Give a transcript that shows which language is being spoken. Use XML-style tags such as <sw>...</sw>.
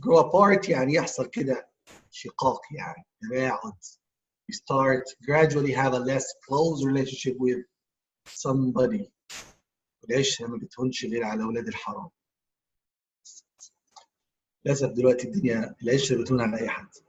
<ar>Grow apart يعني يحصل كده شقاق يعني تباعد.</ar> <en>You start gradually have a less close relationship with somebody.</en> <ar>والعشرة ما بتهونش غير على أولاد الحرام. للأسف دلوقتي الدنيا العشرة بتهون على أي حد.</ar>